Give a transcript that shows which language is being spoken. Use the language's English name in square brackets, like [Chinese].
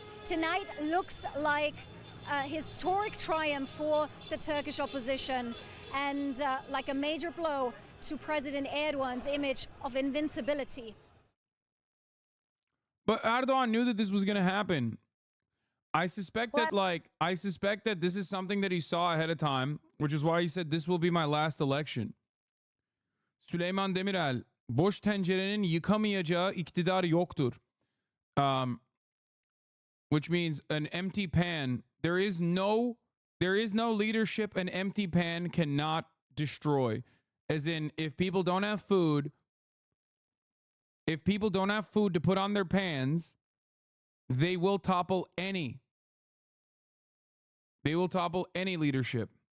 [English] Tonight looks like a historic triumph for the Turkish opposition and like a major blow to President Erdogan's image of invincibility. But Erdogan knew that this was going to happen. I suspect that this is something that he saw ahead of time, which is why he said this will be my last election. [Turkish] Süleyman Demirel, boş tencerenin yıkamayacağı iktidar yoktur. [English] Which means an empty pan. There is no leadership an empty pan cannot destroy. As in, if people don't have food to put on their pans, they will topple any leadership.